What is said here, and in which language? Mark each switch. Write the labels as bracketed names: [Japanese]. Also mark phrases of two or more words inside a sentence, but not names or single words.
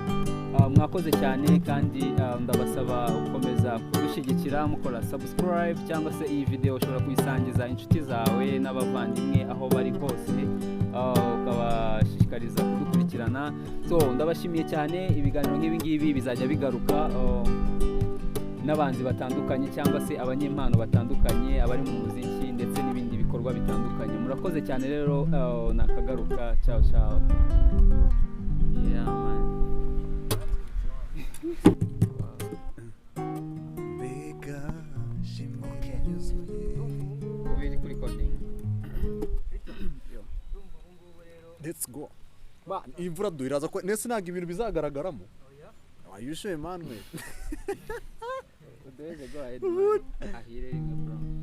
[Kinyarwanda] Mwakoze cyane kandi ndabasaba gukomeza kudushyigikira mukora subscribe cyangwa se iyi video ushobora kuyisangiza inshuti zawe n'abavandimwe aho bari hose ukabashishikariza kudukurikirana. Ndabashimiye cyane. Ibiganiro nk'ibi bizajya bigaruka n'abanzi batandukanye cyangwa se abanyempano batandukanye abari mu muziki ndetse n'ibindi bikorwa bitandukanye. Murakoze cyane rero nakagaruka. [Italian] Ciao ciao. [English] Let's go. [Kinyarwanda] Imvura duhiraza ko nese ntago ibintu bizagaragaramo. Ayushe Emmanuel. [English] There you go ahead. [Kinyarwanda] Ahire bro.